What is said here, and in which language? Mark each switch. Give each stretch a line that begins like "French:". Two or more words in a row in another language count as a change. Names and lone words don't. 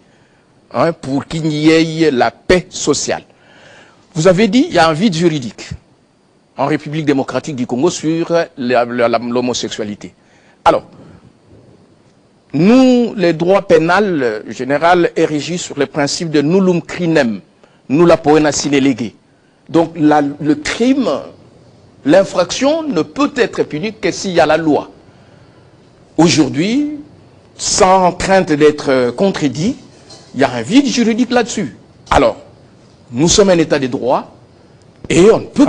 French: Pour qu'il y ait la paix sociale. Vous avez dit qu'il y a un vide juridique en République démocratique du Congo sur l'homosexualité. Alors, nous, les droits pénals général est régi sur le principe de
Latin: nullum crinem, nulla poena sine lege.
French: Donc le crime, l'infraction ne peut être punie que s'il y a la loi. Aujourd'hui, sans crainte d'être contredit, il y a un vide juridique là-dessus. Alors, nous sommes un état de droit et on ne peut pas...